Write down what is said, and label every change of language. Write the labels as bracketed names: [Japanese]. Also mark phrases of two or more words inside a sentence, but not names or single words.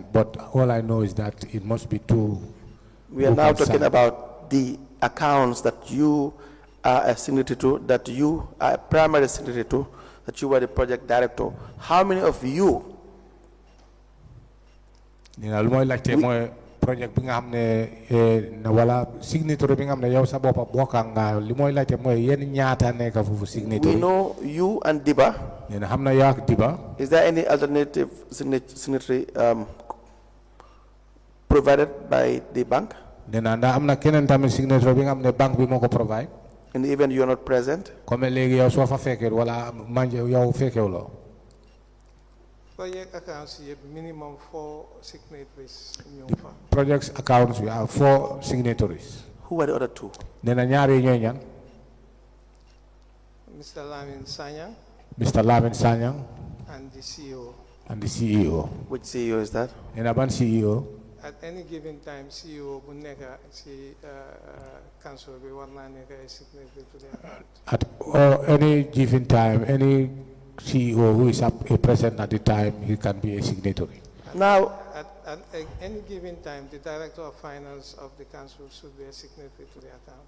[English] But all I know is that it must be 2. We are now talking about the accounts that you are a signatory to, that you are a primary signatory to, that you were the project director. How many of you? [Wolof] Project bi nga xamne wala signature bi nga xamne yow sa bop bokanga li moy laajte moy yeen ñaata nek fofu signature. [English] We know you and Diba. [Wolof] Neena xamna yak Diba. [English] Is there any alternative signatory provided by the bank? [Wolof] Neena nda amna kenen tamit signature bi nga xamne bank bi moko provide. [English] In the event you are not present? [Wolof] Comme legi yow so fa fekke wala manje yow fekkewlo. [English] Project accounts you have minimum 4 signatories. Project accounts we have 4 signatories. Who are the other 2? [Wolof] Nena ñaari ñoy ñan? [English] Mr. Lamin Sanyang. Mr. Lamin Sanyang. And the CEO. And the CEO. Which CEO is that? [Wolof] Nena ban CEO. [English] At any given time, CEO [Wolof] bu neka si [English] council [Wolof] be warna neka [English] signatory to the account. At any given time, any CEO who is present at the time, he can be a signatory. Now, At any given time, the Director of Finance of the Council should be a signatory to the account.